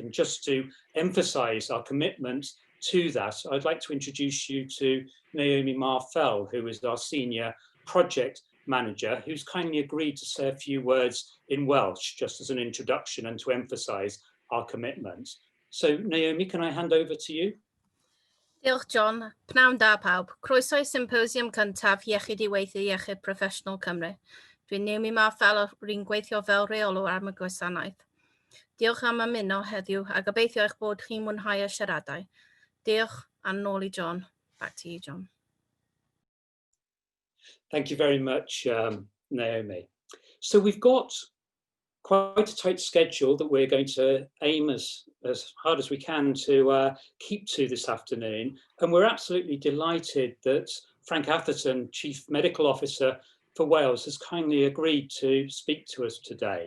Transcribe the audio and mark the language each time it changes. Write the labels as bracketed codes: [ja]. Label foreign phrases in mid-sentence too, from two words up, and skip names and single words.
[en] And just to emphasise our commitment to that, I'd like to introduce you to Naomi Marfell, who is our senior project manager, who's kindly agreed to say a few words in Welsh just as an introduction and to emphasise our commitment. So Naomi, can I hand over to you? [cy] Diolch John. Pnawn da pawb. Croeso i symposiwm cyntaf Iechyd Iechyd Proffesiynol Cymru. Dwi'n Naomi Marfell o'r un gweithio fel reolwr am y gwasanaeth. Diolch am ymuno heddiw a gobeithio eich bod chi'n mwynhau y siaradau. [en] Diolch, and [cy] nôl i [en] John. Back to you, John. Thank you very much, Naomi. So we've got quite a tight schedule that we're going to aim as hard as we can to keep to this afternoon. And we're absolutely delighted that Frank Atherton, Chief Medical Officer for Wales, has kindly agreed to speak to us today.